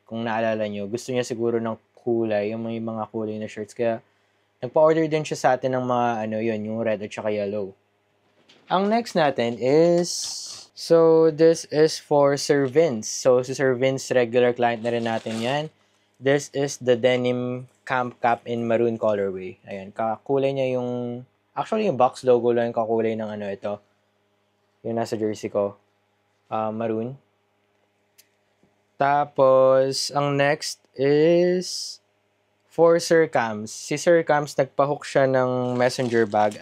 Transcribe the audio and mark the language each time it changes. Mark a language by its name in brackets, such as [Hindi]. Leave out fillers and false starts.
[Filipino] Kung naalala nyo, gusto niya siguro ng kulay, yung may mga kulay na shirts. Kaya, nagpa-order din siya sa atin ng mga, yung red at saka yellow. [English] Ang next natin is, so this is for Sir Vince. [Filipino] So, si Sir Vince, regular client na rin natin yan. [English] This is the denim camp cap in maroon colorway. [Filipino] Ayan, kakulay niya yung, actually yung box logo lang yung kakulay ng ito. Yung nasa jersey ko. Maroon. Tapos, ang next is for Sir Cams. Si Sir Cams, nagpahook siya ng messenger bag.